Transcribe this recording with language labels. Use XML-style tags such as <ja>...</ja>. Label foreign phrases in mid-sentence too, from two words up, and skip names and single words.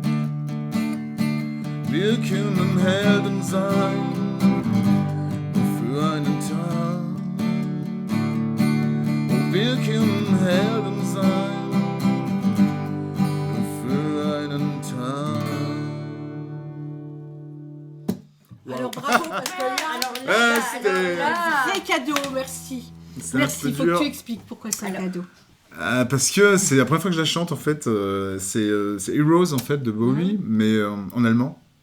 <de>Wir können Helden sein, nur für einen Tag. Oh, wir können Helden sein, nur für einen Tag.</de> <fr>Alors bravo, parce que là, C'était vrai cadeau, merci. c'était un Merci, peu il faut que dur. tu expliques pourquoi c'est un cadeau. Parce que c'est la première fois que je la chante en fait. C'est Heroes en fait de Bowie, mais en allemand.</fr>